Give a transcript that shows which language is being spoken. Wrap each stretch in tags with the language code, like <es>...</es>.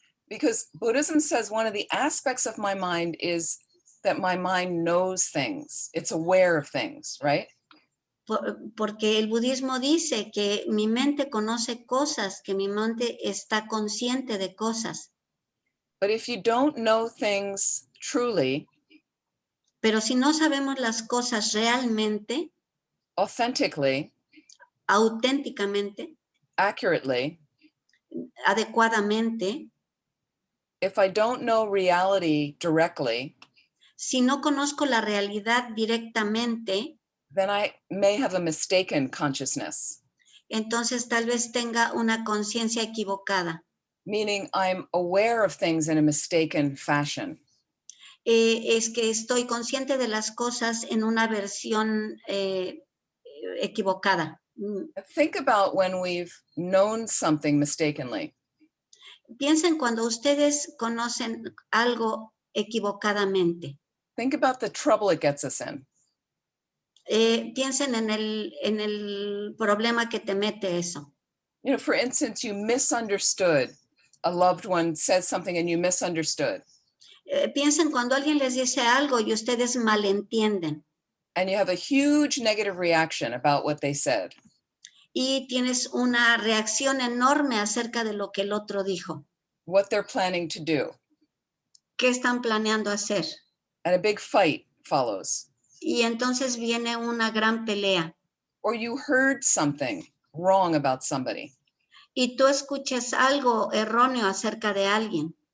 <en>Because Buddhism says one of the aspects of my mind is that my mind knows things. It's aware of things, right?</en> <es>Porque el budismo dice que mi mente conoce cosas, que mi mente está consciente de cosas.</es> <en>But if you don't know things truly,</en> <es>pero si no sabemos las cosas realmente,</es> <en>authentically,</en> <es>auténticamente,</es> <en>accurately,</en> <es>adecuadamente,</es> <en>if I don't know reality directly,</en> <es>si no conozco la realidad directamente,</es> <en>then I may have a mistaken consciousness.</en> <es>Entonces tal vez tenga una conciencia equivocada.</es> <en>Meaning I'm aware of things in a mistaken fashion.</en> <es>Es que estoy consciente de las cosas en una versión equivocada.</es> <en>Think about when we've known something mistakenly.</en> <es>Piensen cuando ustedes conocen algo equivocadamente.</es> <en>Think about the trouble it gets us in.</en> <es>Piensen en el problema que te mete eso.</es> <en>You know, for instance, you misunderstood. A loved one says something and you misunderstood.</en> <es>Piensen cuando alguien les dice algo y ustedes malentienden.</es> <en>And you have a huge negative reaction about what they said.</en> <es>Y tienes una reacción enorme acerca de lo que el otro dijo.</es> <en>What they're planning to do.</en> <es>¿Qué están planeando hacer?</es> <en>And a big fight follows.</en> <es>Y entonces viene una gran pelea.</es> <en>Or you heard something wrong about somebody.</en> <es>Y tú escuchas algo erróneo acerca de alguien.</es>